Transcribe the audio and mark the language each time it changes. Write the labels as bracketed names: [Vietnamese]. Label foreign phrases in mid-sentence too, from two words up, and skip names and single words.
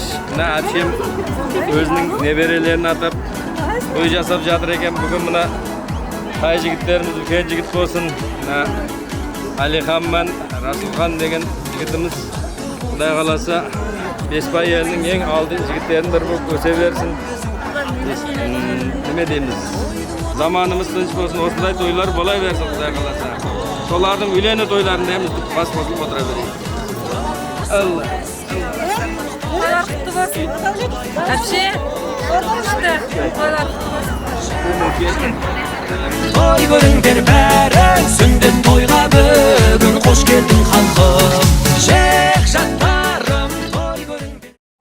[Kazakh] Mına әпшем өзінің неберелерін атап той жасап жатыр екен. Бүгін мына қай жігіттеріміз үлкен жігіт болсын. Мына Алихан мен Расулхан деген жігітіміз Құдай қаласа Беспай елінің ең алды жігіттерінің бірі болып өсе берсін. Неме дейміз? Zamanımız tınç bolsun, osындай toylar болай берсін Құдай қаласа. Солардың үйлену тойларын дейміз, бас қосылып отыра берейік. Allah. [Turkish] Toylar kutlu olsun. Hepsi. İşte toylar kutlu olsun. [Kazakh] Toy көріңдер бәрі сүндет тойға бүгін қош келдің халқым жек жаттарым той көріңдер